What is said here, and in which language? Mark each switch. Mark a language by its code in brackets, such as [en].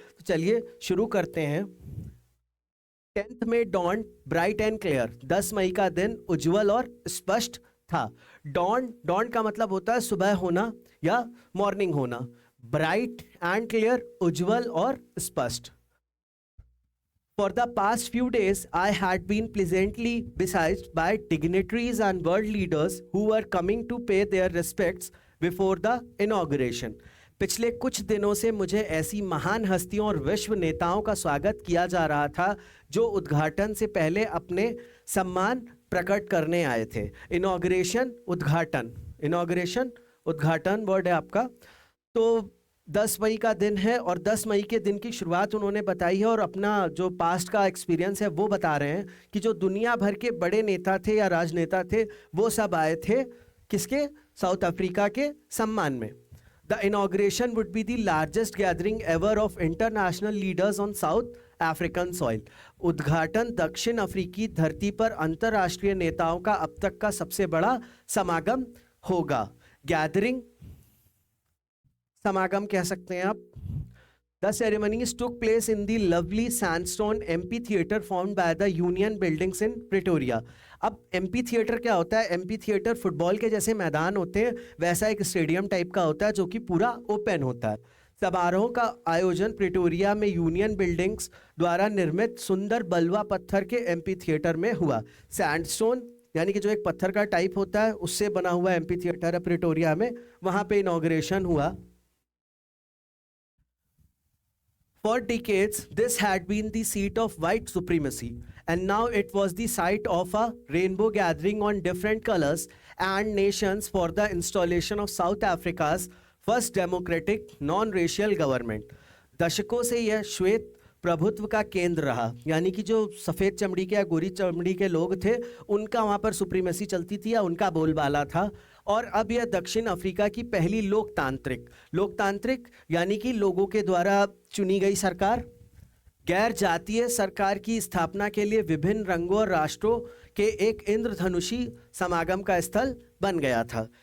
[hi] तो चलिए शुरू करते हैं। 10th में [en] dawn bright and clear, [hi] 10 मई का दिन उज्जवल और स्पष्ट था। डॉन डॉन का मतलब होता है सुबह होना या मॉर्निंग होना। [en] bright and clear, [hi] उज्जवल और स्पष्ट। [en] For the past few days, I had been pleasantly besieged by dignitaries and world leaders who were coming to pay their respects before the inauguration. [hi] पिछले कुछ दिनों से मुझे ऐसी महान हस्तियों और विश्व नेताओं का स्वागत किया जा रहा था जो उद्घाटन से पहले अपने सम्मान प्रकट करने आए थे। इनॉग्रेशन, उद्घाटन, इनॉग्रेशन उद्घाटन वर्ड है आपका। तो 10 मई का दिन है और 10 मई के दिन की शुरुआत उन्होंने बताई है, और अपना जो पास्ट का एक्सपीरियंस है वो बता रहे हैं कि जो दुनिया भर के बड़े नेता थे या राजनेता थे वो सब आए थे किसके, साउथ अफ्रीका के सम्मान में। [en] The inauguration would be the largest gathering ever of international leaders on South African soil. [hi] उद्घाटन दक्षिण अफ्रीकी धरती पर अंतर्राष्ट्रीय नेताओं का अब तक का सबसे बड़ा समागम होगा। गैदरिंग, समागम कह सकते हैं आप। [en] The ceremonies took place in the lovely sandstone amphitheater formed by the Union Buildings in Pretoria. [hi] अब एम्पी थिएटर क्या होता है? एम्पी थिएटर फुटबॉल के जैसे मैदान होते हैं, वैसा एक स्टेडियम टाइप का होता है जो कि पूरा ओपन होता है। समारोह का आयोजन प्रिटोरिया में यूनियन बिल्डिंग्स द्वारा निर्मित सुंदर बलुआ पत्थर के एम्पी थिएटर में हुआ। सैंडस्टोन यानी कि जो एक पत्थर का टाइप होता है उससे बना हुआ एम्पी थिएटर है प्रिटोरिया में, वहाँ पे इनॉग्रेशन हुआ। [en] For decades, this had been the seat of white supremacy, and now it was the site of a rainbow gathering on different colors and nations for the installation of South Africa's first democratic non-racial government. [hi] दशकों से यह श्वेत प्रभुत्व का केंद्र रहा, यानी कि जो सफ़ेद चमड़ी के या गोरी चमड़ी के लोग थे उनका वहाँ पर सुप्रीमेसी चलती थी या उनका बोलबाला था। और अब यह दक्षिण अफ्रीका की पहली लोकतांत्रिक यानी कि लोगों के द्वारा चुनी गई सरकार, गैर जातीय सरकार की स्थापना के लिए विभिन्न रंगों और राष्ट्रों के एक इंद्रधनुषी समागम का स्थल बन गया था।